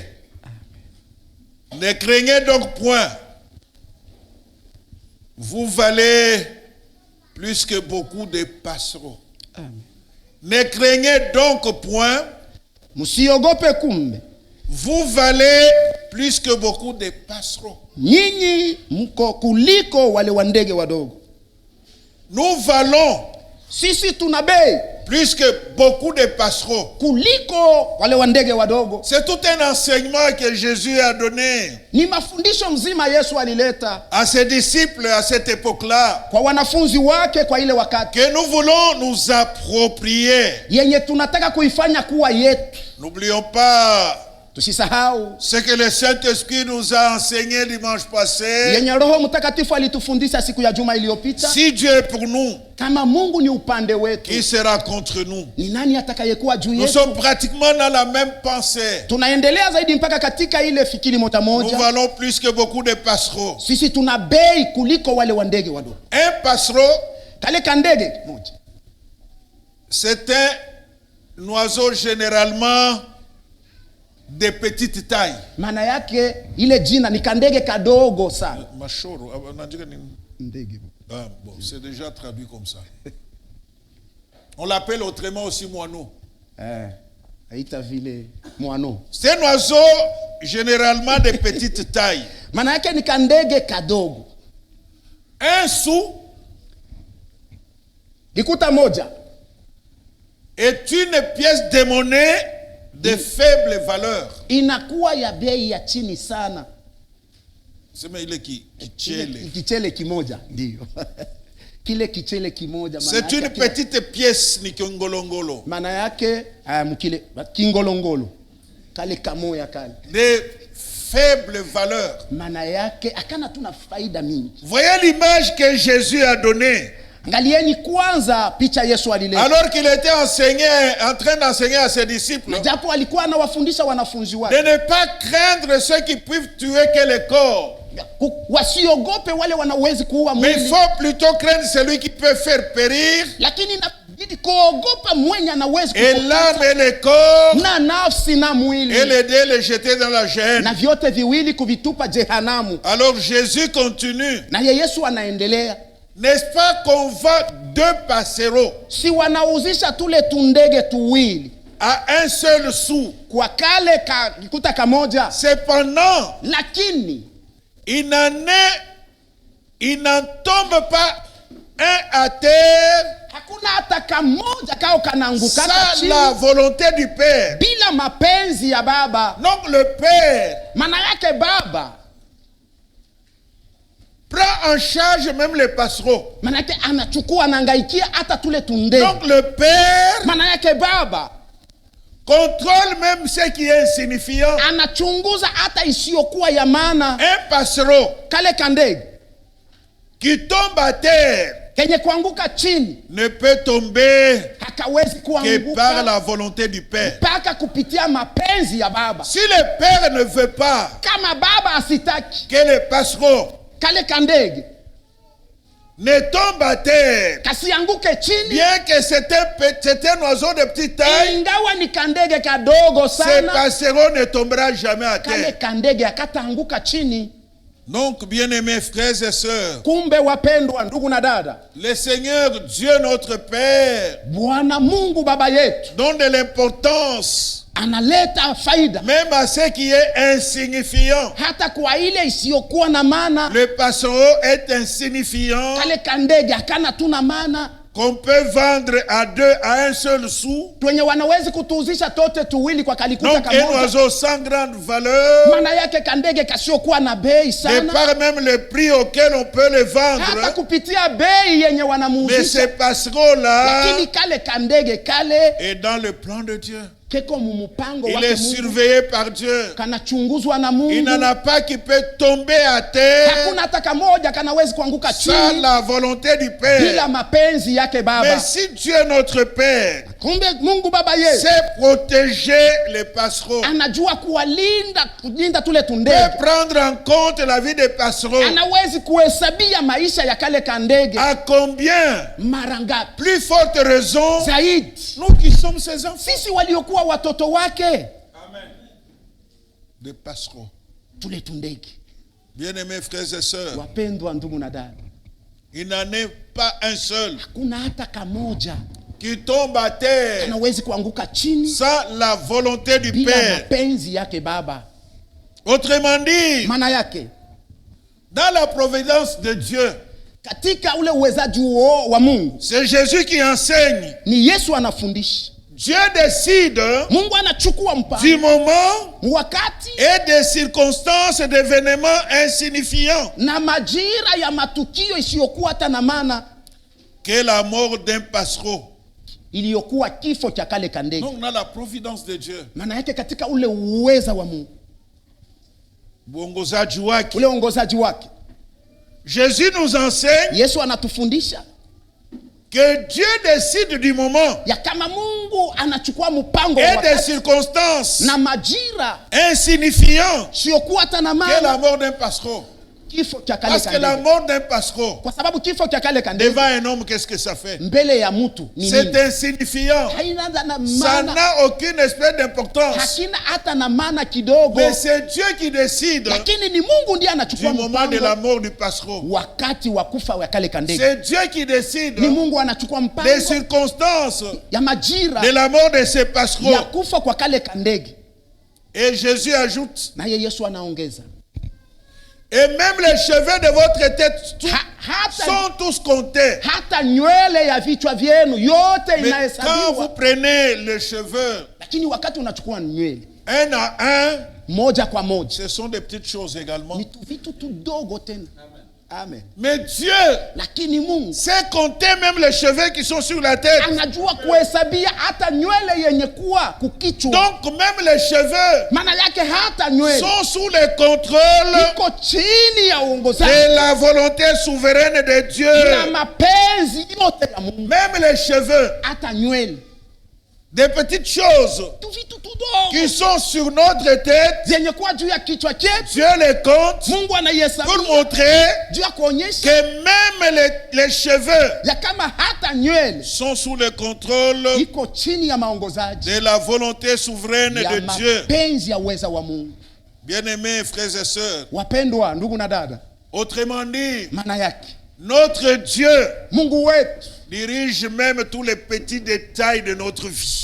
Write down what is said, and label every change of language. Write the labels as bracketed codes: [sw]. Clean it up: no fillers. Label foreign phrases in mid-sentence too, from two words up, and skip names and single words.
[fr] Ne craignez donc point. Vous valez plus que beaucoup de passereaux. Ne craignez donc point. [sw] Musiogope kumbe. [fr] Vous valez plus que beaucoup de passereaux. [sw] Nyinyi mko kuliko wale wa ndege wadogo. [fr] Nous valons [sw] sisi tuna bei [fr] plus que beaucoup de passereaux. [sw] Kuliko wale wa ndege wadogo. [fr] C'est tout un enseignement que Jésus a donné. [sw] Ni mafundisho mzima Yesu alileta [fr] à ses disciples à cette époque-là. [sw] Kwa wanafunzi wake kwa ile wakati. [fr] Que nous voulons nous approprier. [sw] Yenye tunataka kuifanya kuwa yetu. [fr] N'oublions pas ce que le Saint-Esprit nous a enseigné dimanche passé. Si Dieu est pour nous, qui sera contre nous? Nous sommes pratiquement dans la même pensée. Nous valons plus que beaucoup de passereaux. Un passereau, c'est un oiseau généralement de petite taille. [sw] Maana yake ile jina ni kandege kadogo sana. Mashoro, unajua ni ndege. [fr] Ah bon, c'est déjà traduit comme ça. On l'appelle autrement aussi moineau. [sw] Aita vile moineau. [fr] C'est un oiseau généralement de petite taille. [sw] Maana yake ni kandege kadogo. [fr] Un sou [sw] likuta moja [fr] est une pièce de monnaie de faible valeur. [sw] Inakuwa ya bei ya chini sana. Sema ile kichele. Kichele kimoja ndio. Kile kichele kimoja [fr] maana c'est une petite pièce [sw] ni kingolongolo. Maana yake mkile kingolongolo. Kale kamoya kale. [fr] De faible valeur. [sw] Maana yake akana tuna faida mingi. [fr] Voyez l'image que Jésus a donnée. [sw] Angalieni kwanza picha Yesu alileta. [fr] Alors qu'il était en train d'enseigner à ses disciples. [sw] Japo alikuwa anawafundisha wanafunzi wake. [fr] De ne pas craindre ceux qui peuvent tuer que le corps. [sw] Wasiogope wale wanaweza kuua mwili. [fr] Mais il faut plutôt craindre celui qui peut faire périr. [sw] Lakini inabidi kuogopa mwenye anaweza kuua. [fr] Et l'âme et le corps. [sw] Na nafsi na mwili. [fr] Et les deux les jeter dans la géhenne. [sw] Na vyote viwili kuvitupa jehanamu. [fr] Alors Jésus continue. [sw] Na Yesu anaendelea. [fr] N'est-ce pas qu'on vend deux passereaux? [sw] Si wanauzisha tule tundege tuwili [fr] à un seul sou. [sw] Kwa kale kikuta kamoja. [fr] Cependant, [sw] lakini [fr] il n'en tombe pas un à terre. [sw] Hakuna hata kamoja kao kanaanguka chini. [fr] Sans la volonté du Père. [sw] Bila mapenzi ya Baba. [fr] Donc le Père. [sw] Maana yake Baba [fr] prend en charge même les passereaux. [sw] Manake anachukua anangaikia hata tule tundege. [fr] Donc le Père [sw] maana yake Baba [fr] contrôle même ce qui est insignifiant. [sw] Anachunguza hata isiyokuwa ya maana. [fr] Un passereau [sw] Kale kandege [fr] qui tombe à terre [sw] kenye kuanguka chini [fr] ne peut tomber [sw] hakawezi [fr] que [sw] kuanguka [fr] par la volonté du Père. [sw] mpaka kupitia mapenzi ya Baba. [fr] Si le Père ne veut pas [sw] Kama Baba asitaki [fr] que le passereau [sw] kale kandege [fr] ne tombe à terre, [sw] kasianguke chini, [fr] bien que c'est un oiseau de petite taille, [sw] ingawa ni kandege kadogo [fr] ce [sw] sana, [fr] passereau ne tombera jamais à [sw] kale [fr] terre. [sw] kandege akataanguka chini. [fr] Donc, bien-aimés frères et sœurs, [sw] Kumbe wapendwa ndugu na dada, [fr] le Seigneur Dieu notre Père [sw] Bwana Mungu Baba yetu [fr] donne de l'importance [sw] analeta faida [fr] même à ce qui est insignifiant. [sw] hata kwa ile isiyokuwa na maana. [fr] Le passereau est insignifiant, [sw] Kale kandege akana tuna maana, [fr] qu'on peut vendre à un seul sou. [sw] twenye wanawezi kutuuzisha tote tuwili kwa kalikuta [fr] Donc un [sw] kamoja. [fr] oiseau sans grande valeur, [sw] Maana yake kandege kasiokuwa na bei [fr] de [sw] sana, [fr] par même le prix auquel on peut le [sw] hata [fr] vendre. [sw] kupitia bei yenye [fr] Mais ce [sw] wanamuuzisha. [fr] passereau-là [sw] Lakini kale kandege kale [fr] est dans le plan de Dieu. [sw] keko mumupango [fr] Il [sw] wake [fr] est [sw] Mungu, [fr] surveillé par Dieu. [sw] kanachunguzwa na [fr] Il [sw] Mungu. [fr] n'en a pas qui peut tomber à terre [sw] Hakuna hata kamoja kanawezi kuanguka [fr] sans [sw] chini [fr] la volonté du [sw] bila [fr] Père. [sw] mapenzi yake [fr] Mais [sw] Baba. [fr] si Dieu notre Père [sw] Kumbe Mungu Baba yetu [fr] sait protéger les passereaux, [sw] anajua kulinda tule [fr] peut [sw] tundege, [fr] prendre en compte la vie des passereaux, [sw] anawezi kuhesabia maisha ya kale kandege. [fr] à combien [sw] Mara ngapi [fr] plus forte raison [sw] zaidi [fr] nous qui sommes ses enfants. [sw] sisi waliokuwa watoto wake. [fr] Amen. Des passereaux. [sw] Tule tundege, [fr] Bien-aimés frères et sœurs, [sw] wapendwa ndugu na dada, [fr] il n'en est pas un seul [sw] kuna hata kamoja [fr] qui tombe à terre [sw] anawezi kuanguka chini [fr] sans la volonté du [sw] bila [fr] Père. [sw] mapenzi yake Baba. [fr] Autrement dit, [sw] Maana yake [fr] dans la providence de Dieu, [sw] katika ule uwezaji wa Mungu [fr] c'est Jésus qui enseigne. [sw] ni Yesu anafundisha. [fr] Dieu décide [sw] Mungu anachukua [fr] du [sw] mpango [fr] moment [sw] wakati [fr] et des circonstances d'événements insignifiants [sw] na majira ya matukio isiyokuwa hata na maana, [fr] que la mort d'un passereau. [sw] iliyokuwa kifo cha kale kandege. [fr] Donc, dans la providence de Dieu, [sw] Maana yake katika ule uweza wa Mungu, uongozaji wake, ule uongozaji wake, [fr] Jésus nous enseigne [sw] Yesu anatufundisha [fr] que Dieu décide du moment [sw] ya kama Mungu anachukua mpango [fr] et des [sw] wakati [fr] circonstances [sw] na majira [fr] insignifiants [sw] isiyokuwa hata na [fr] que [sw] maana, [fr] la mort d'un passereau. [sw] kifo cha kale [fr] Parce que la [sw] kandege. [fr] mort d'un passereau, [sw] Kwa sababu kifo cha kale kandege [fr] devant un homme, qu'est-ce que ça fait? [sw] mbele ya mtu ni [fr] C'est [sw] nini? [fr] insignifiant. [sw] Haina na [fr] Ça [sw] maana, [fr] n'a aucune espèce d'importance. [sw] hakina hata na maana kidogo, [fr] Mais c'est Dieu qui décide [sw] lakini ni Mungu ndiye [fr] du [sw] anachukua [fr] moment de la [sw] mpango [fr] mort du passereau. [sw] wakati wa kufa wa kale kandege. [fr] C'est Dieu qui décide [sw] Ni Mungu anachukua [fr] des [sw] mpango [fr] circonstances [sw] ya majira [fr] de la mort de ces [sw] ya [fr] passereaux. [sw] kufa kwa kale kandege. [fr] Et Jésus ajoute, [sw] Naye Yesu anaongeza, [fr] et même les cheveux de votre tête [sw] hata [fr] sont tous comptés. [sw] hata nywele ya vichwa vyenu yote [fr] Mais quand vous [sw] inahesabiwa. [fr] prenez les cheveux [sw] Lakini wakati unachukua nywele [fr] un à un, [sw] moja kwa moja, [fr] ce sont des petites choses également. [sw] ni vitu tudogo tena. Amen. [fr] Mais Dieu [sw] Lakini Mungu [fr] sait compter même les cheveux qui sont sur la tête. [sw] anajua kuhesabia hata nywele yenye kuwa kukichwa. [fr] Donc même les cheveux [sw] Maana yake hata nywele [fr] sont sous le contrôle [sw] iko chini ya uongozaji [fr] de la volonté souveraine de [sw] na [fr] Dieu. [sw] mapenzi yote ya Mungu. [fr] Même les cheveux, [sw] Hata nywele [fr] des petites choses [sw] tu vitu tudogo [fr] qui sont sur notre tête, [sw] zenye kuwa juu ya kichwa chetu, [fr] Dieu les compte [sw] Mungu [fr] pour [sw] anaihesabu [fr] montrer [sw] juu ya kuonyesha [fr] que même les cheveux [sw] ya kama hata nywele [fr] sont sous le contrôle [sw] iko chini ya maongozaji [fr] de la volonté souveraine [sw] ya [fr] de Dieu. [sw] mapenzi ya uweza wa Mungu. [fr] Bien-aimés frères et sœurs, [sw] Wapendwa ndugu na dada, [fr] autrement dit, [sw] maana yake [fr] notre Dieu [sw] Mungu wetu [fr] dirige même tous les petits détails de notre vie,